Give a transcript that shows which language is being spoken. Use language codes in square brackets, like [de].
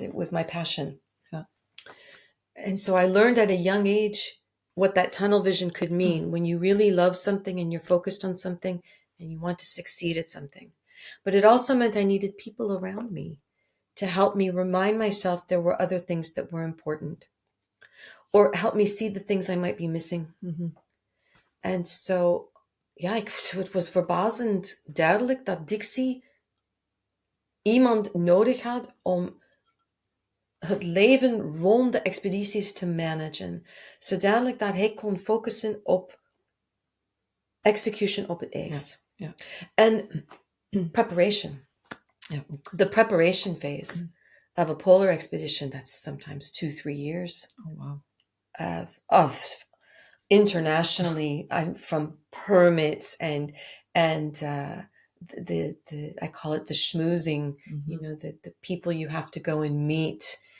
[en] It was my passion. Yeah. And so I learned at a young age what that tunnel vision could mean when you really love something and you're focused on something and you want to succeed at something. But it also meant I needed people around me to help me remind myself there were other things that were important, or help me see the things I might be missing. And so, [nl] het was verbazend duidelijk dat Dixie iemand nodig had om het leven rond de expedities te managen. Zodanig dat hij kon focussen op execution op het ijs. En preparation. [en] The preparation phase of a polar expedition, that's sometimes 2-3 years. Oh, wow. Of internationally, from permits and the I call it the schmoozing, the people you have to go and meet